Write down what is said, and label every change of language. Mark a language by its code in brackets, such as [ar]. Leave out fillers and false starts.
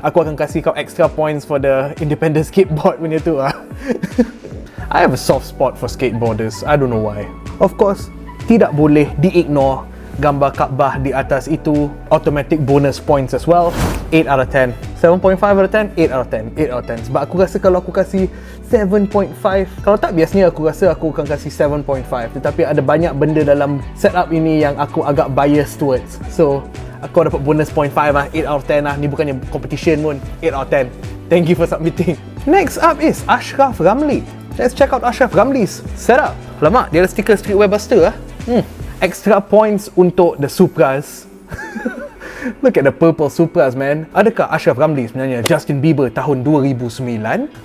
[ms] Aku akan kasih kau [en] extra points for the independent skateboard [ms] punya tu lah. [en] I have a soft spot for skateboarders. I don't know why. Of course, [ms] tidak boleh di-ignore gambar Kaabah di atas itu. [en] Automatic bonus points as well. 8 out of 10. 7.5 out of 10. 8 out of 10. 8 out of 10. [ms] Sebab aku rasa kalau aku kasih 7.5, kalau tak biasanya aku rasa aku akan kasih 7.5. Tetapi ada banyak benda dalam setup ini yang aku agak biased towards. So aku dapat bonus 0.5 lah. [en] 8 out of 10 [ms] lah. Ni bukannya competition pun. 8 out of 10. [en] Thank you for submitting. Next up is Ashkaf Ramli. Let's check out Ashkaf Ramli's setup. [ms] Lama, dia ada stiker Streetwear Buster lah. Extra points untuk the Supras. [en] Look at the purple Supras, man. [ms] Adakah Ashkaf Ramli sebenarnya Justin Bieber tahun 2009?